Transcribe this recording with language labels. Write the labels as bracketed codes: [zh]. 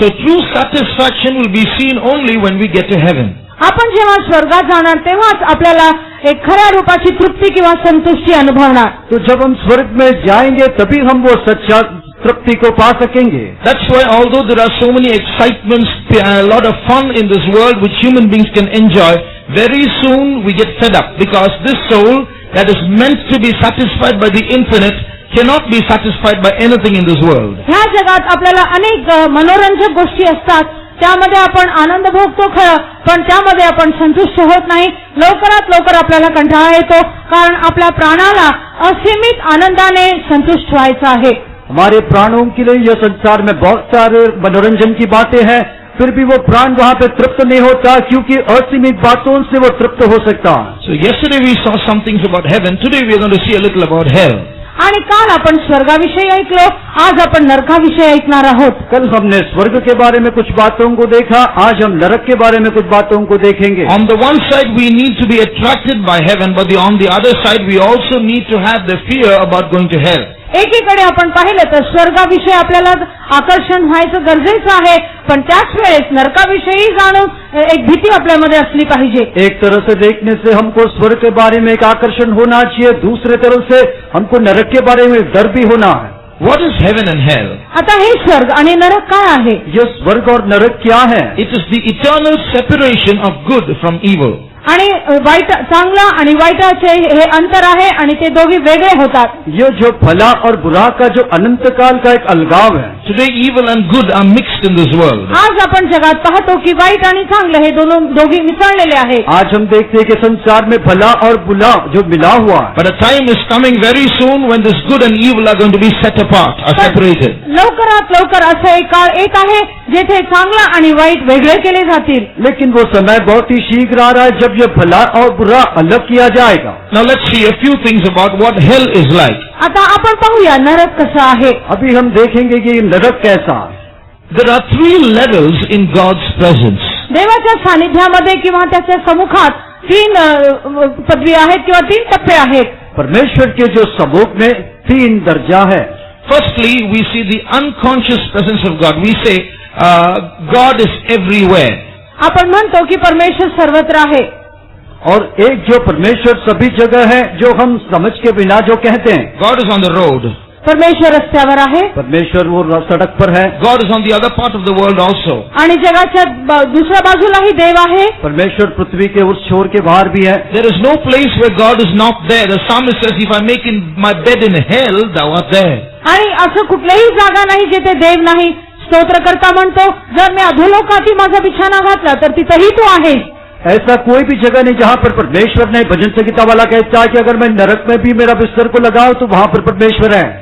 [en] So true satisfaction will be seen only when we get to heaven. [mr] आपण जेव्हा स्वर्गात जाणार तेव्हाच आपल्याला एक खऱ्या रूपाची तृप्ती किंवा संतुष्टी अनुभवणार. [hi] तो जब हम स्वर्ग में जाएंगे तभी हम वो सच्चा तृप्ति को पा सकेंगे. [en] That's why although there are so many excitements, a lot of fun in this world which human beings can enjoy, very soon we get fed up because this soul that is meant to be satisfied by the infinite cannot be satisfied by anything in this world. [mr] ह्या जगात आपल्याला अनेक मनोरंजक गोष्टी असतात, त्यामध्ये आपण आनंद भोगतो खरं, पण त्यामध्ये आपण संतुष्ट होत नाही. लवकरात लवकर आपल्याला कंटाळा येतो, कारण आपल्या प्राणाला असीमित आनंदाने संतुष्ट व्हायचं आहे. [hi] हमारे प्राणों के लिए यह संसार में बहुत सारे मनोरंजन की बातें हैं, फिर भी वो प्राण वहाँ पे तृप्त नहीं होता, क्योंकि असीमित बातों से वो तृप्त हो सकता. [en] So yesterday we saw some things about heaven. Today we are going to see a little about hell. [mr] आणि काल आपण स्वर्गाविषयी ऐकलो, आज आपण नरकाविषयी ऐकणार आहोत. [hi] कल हमने स्वर्ग के बारे में कुछ बातों को देखा, आज हम नरक के बारे में कुछ बातों को देखेंगे. [en] On the one side we need to be attracted by heaven, but on the other side we also need to have the fear about going to hell. [mr] एकीकडे आपण पाहिलं तर स्वर्गाविषयी आपल्याला आकर्षण व्हायचं गरजेचं आहे, पण त्याच वेळेस नरकाविषयी जाणून एक भीती आपल्यामध्ये असली पाहिजे. [hi] एक तरह से देखने से हमको स्वर्ग के बारे में एक आकर्षण होना चाहिए, दूसरे तरफ से हमको नरक के बारे में डर भी होना है. [en] What is heaven and hell? [mr] आता हे स्वर्ग आणि नरक काय आहे? [hi] ये स्वर्ग और नरक क्या है? [en] It is the eternal separation of good from evil. [mr] आणि वाईट, चांगला आणि वाईटाचे हे अंतर आहे आणि ते दोघे वेगळे होतात. [hi] ये जो भला और बुरा का जो अनंत काल का एक अलगाव है. [en] Today evil and good are mixed in this world. [mr] आज आपण जगात पाहतो की वाईट आणि चांगलं हे दोघे मिसळलेले आहे. [hi] आज हम देखते हैं कि संसार में भला और बुरा जो मिला हुआ है. [en] But a time is coming very soon when this good and evil are going to be set apart, are separated. [mr] लवकरात लवकर असं एक काळ येत आहे जेथे चांगला आणि वाईट वेगळे केले जातील. [hi] लेकिन वो समय बहुत ही शीघ्र आ रहा है जब ये भला और बुरा अलग किया जाएगा. [en] Now let's see a few things about what hell is like. [mr] आता आपण पाहूया नरक कसा आहे. [hi] अभी हम देखेंगे कि ये नरक कैसा है. [en] There are 3 levels in God's presence. [mr] देवाच्या सानिध्यामध्ये किंवा त्याच्या सम्मुखात 3 पदवी आहेत किंवा 3 टप्पे आहेत. [hi] परमेश्वर के जो सम्मुख में 3 दर्जा है. [en] Firstly, we see the unconscious presence of God. We say God is everywhere. [mr] आपण म्हणतो की परमेश्वर सर्वत्र आहे. [hi] और एक जो परमेश्वर सभी जगह है, जो हम समझ के बिना जो कहते हैं. [en] God is on the road. [mr] परमेश्वर रस्त्यावर आहे. [hi] परमेश्वर वो सड़क पर है. [en] God is on the other part of the world also. [mr] आणि जगाच्या दुसऱ्या बाजूलाही देव आहे. [hi] परमेश्वर पृथ्वी के उस छोर के बाहर भी है. [en] There is no place where God is not there. The psalmist says, if I make in my bed in hell, thou art there. [mr] आणि असं कुठलीही जागा नाही जिथे देव नाही. स्तोत्रकर्ता म्हणतो, जर मी अधोलोकाती माझा बिछाना घातला तर तिथेही तू आहेस. [hi] ऐसा कोई भी जगह नहीं जहाँ पर परमेश्वर नहीं. भजन संगीता वाला कहता है कि अगर मैं नरक में भी मेरा बिस्तर को लगाऊं तो वहाँ पर परमेश्वर है.